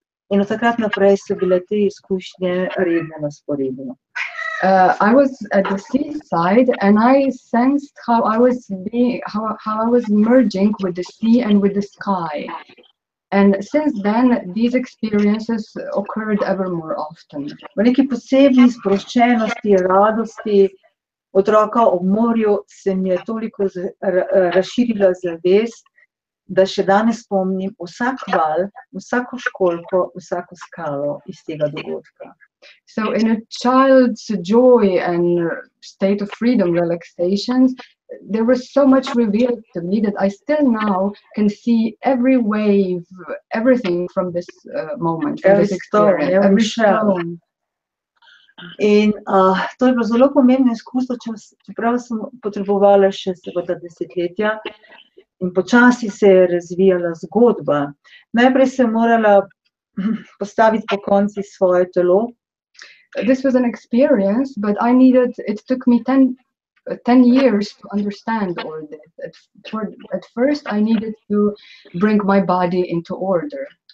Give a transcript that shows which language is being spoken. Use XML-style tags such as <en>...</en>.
<sl>In od takrat naprej so bile te izkušnje redne na sporedu.</sl> <en>I was at the seaside and I sensed how I was merging with the sea and with the sky. And since then, these experiences occurred ever more often.</en> <sl>V neki posebni sproščenosti, radosti otroka ob morju se mi je toliko razširila zavest, da še danes spomnim vsak val, vsako školjko, vsako skalo iz tega dogodka.</sl> <en>So in a child's joy and state of freedom relaxations, there was so much revealed to me that I still now can see every wave, everything from this moment, from this experience, every stone.</en> <sl>In to je bilo zelo pomembno izkustvo, čeprav sem potrebovala še seveda desetletja in počasi se je razvijala zgodba. Najprej sem morala postaviti po konci svoje telo.</sl> <en>This was an experience, but it took me 10 years to understand all this. At first, I needed to bring my body into order.</en>